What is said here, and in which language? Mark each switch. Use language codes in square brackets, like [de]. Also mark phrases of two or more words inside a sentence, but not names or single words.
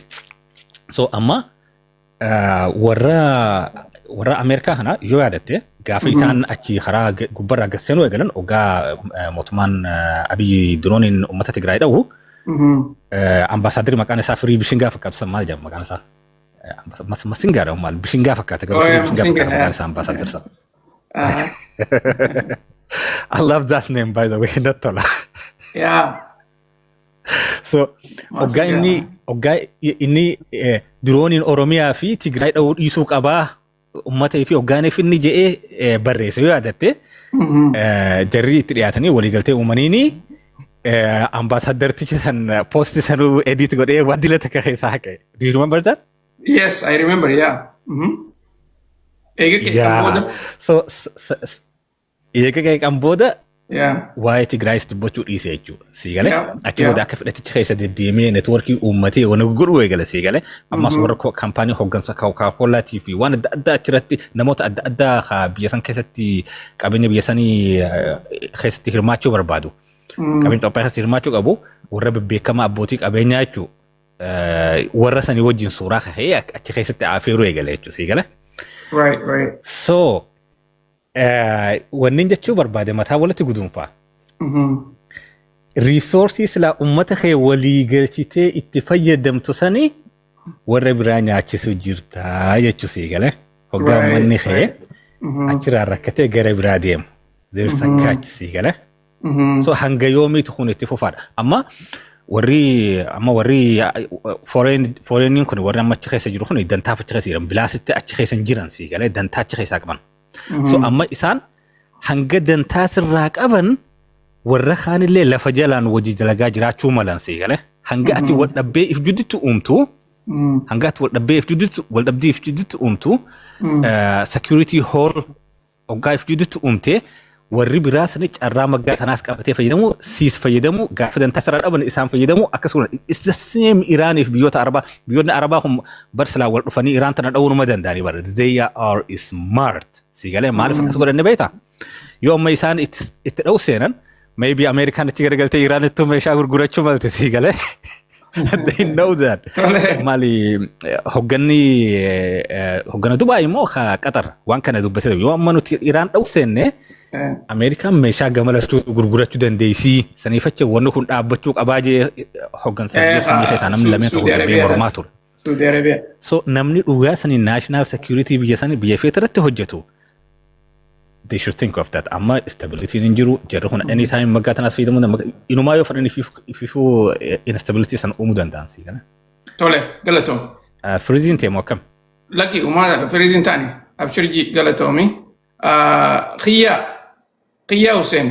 [om] So amma warra Ameerikaa kana yoo yaadatte gaafa isaan achi karaa gubbarraa gasseenuu eegalan hoggaa mootummaan Abiyyi Dirooniin uummata Tigraay dha'u ambaasaadari maqaan isaa Firii Bishingaa fakkaatu san maal jedhama maqaan isaa? Masingaadha maal Bishingaa fakkaata garuu Firii Bishingaa fakkaata maqaan isaa ambaasaadari san. [en] I love that name by the way, not tola. Yeah. [om] So hoggaa inni Dirooniin Oromiyaa fi Tigraay dha'uu dhiisuu qabaa ummata fi hoggaaniif inni jedhee barreesse yoo yaadatte jarri itti dhiyaatanii waliigaltee uumaniini ambaasaaddartichi san poosti sanuu edit godhee waan dilata akka keessaa haqe. [en] Do you remember that? Yes, I remember, yeah. [om] Eega qeeqan booda. So eega qeeqan booda [en] Yeah. [om] waa'ee Tigraayis dubbachuu dhiise jechuudha. Sii galee? Achi booda akka fedhatichi keessa deddeemee neetwoorkii uummatee waan godhuu eegale sii galee? Ammas warra kaampaanii hooggansa Coca-Colaatii fi waan adda addaa achirratti namoota adda addaa biyya san keessatti qabeenya biyya sanii keessatti hirmaachuu barbaadu. Qabeenya Itoophiyaa keessatti hirmaachuu qabu warra bebbeekamaa abbootii qabeenyaa jechuudha. Warra sanii wajjin suuraa ka'ee achi keessatti afeeruu eegale jechuudha sii galee? [en] Right. [om] So wanni jechuu barbaade mataa walitti guduunfaa. Reesoorsii silaa uummata kee walii galchitee itti fayyadamtu sanii warra biraa nyaachisuu jirtaa jechuu sii galee? Hoggaa uummanni kee achirraa rakkatee gara biraa deemu. [en] There is a catch [om] sii galee? So hanga yoomiitu kun itti fufaadha. Amma warri foreigniin kun warri amma achi keessa jiru kun dantaaf achi keessa jiran bilaasitti achi keessa jiran sii galee dantaa achi keessaa qaban. So amma isaan hanga dantaa sirraa qaban warra kaanillee lafa jalaan wajji dalagaa jiraachuu malan sii galee hanga ati wal dhabbee if judditti uumtu hanga ati wal dhabdee if judditti uumtu [en] security hall [om] hoggaa if judditti uumtee warri biraa sani carraa maggaa sanaas qabatee fayyadamu siis fayyadamu gaafa dantaa sirraa dhaban isaan fayyadamu akkasuma [en] it's the same [om] Iraaniif biyyoota Arabaa kun barsilaa wal dhufanii Iraan tana dha'uu numa danda'anii bara [en] they are smart [om] sii galee maaliif akkas godhanne beektaa yoo amma isaan itti dha'u seenan maybe Ameerikaan achi garagaltee Iraanittuu meeshaa gurgurachuu malte sii galee [en] they know that [om] maali hoggana Dubaay immoo Qatar waan kana dubbatee yoo amma nuti Iraan dha'u seenne Ameerikaan meeshaa gamalachuu gurgurachuu dandeessii saniifacha wanni kun dhaabbachuu qabaa jee hoggansa biyya sanii keessaa namni lameen tokko darbee mormaa ture. So namni dhugaa sanii [en] national security [om] biyya sanii biyya feetarratti hojjetu. [en] They should think of that. [om] Amma stability in jiru jarri kun anytime maggaa tanaas fayyadamu inumaa yoo fadhan ififuu instability san uumuu danda'an sii kana. Tole galatoom. Firiziin teemu akkam? Lakki uumaa firiziin taane abshirji galatoomi. Xiyyaa Qiyyaa Hussein.